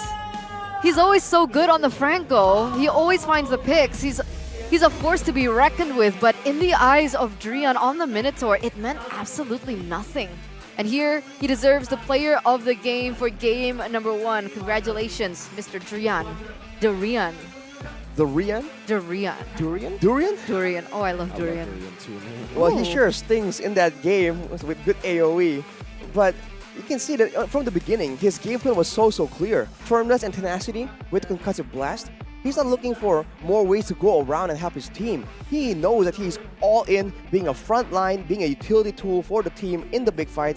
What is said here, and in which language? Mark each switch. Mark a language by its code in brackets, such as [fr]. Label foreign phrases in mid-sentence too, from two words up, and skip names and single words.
[en] He's always so good on the Franco. He always finds the picks. He's a force to be reckoned with, but in the eyes of Drian on the Minotaur, it meant absolutely nothing. And here, he deserves the player of the game for game number 1. Congratulations, Mr. Drian. Durian. Durian? Durian. Durian? Durian? Durian. Oh, I love Durian. Durian too, man. Well, he sure stings in that game with good AoE, but you can see that from the beginning, his game plan was so clear. Firmness and tenacity with concussive blast, He's not looking for more ways to go around and help his team. He knows that he's all in, being a front line, being a utility tool for the team in the big fights.